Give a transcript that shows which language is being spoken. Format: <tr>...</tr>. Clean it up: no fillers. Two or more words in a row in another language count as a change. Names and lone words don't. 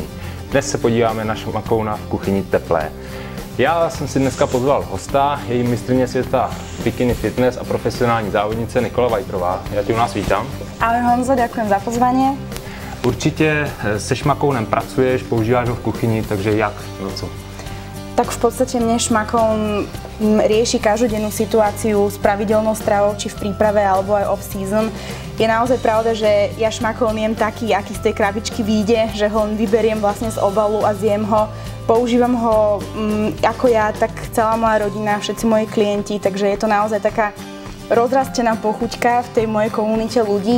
<cs>Dnes se podíváme na šmakouna v kuchyni teplé. Já jsem si dneska pozval hosta, její mistryně světa bikini fitness a profesionální závodnice Nikola Vajtrová. Já tě u nás vítám.</cs> <sk>Ahoj Honzo, ďakujem za pozvanie.</sk> <cs>Určitě se šmakounem pracuješ, používáš ho v kuchyni, takže jak? No co?</cs> <sk>Tak v podstate mne šmakoun rieši každodennú situáciu s pravidelnou stravou, či v príprave alebo aj off-season. Je naozaj pravda, že ja šmakoun jem taký, aký z tej krabičky vyjde, že ho vyberiem vlastne z obalu a zjem ho. Používam ho ako ja, tak celá moja rodina, všetci moji klienti, takže je to naozaj taká rozrastená pochuťka v tej mojej komunite ľudí.</sk>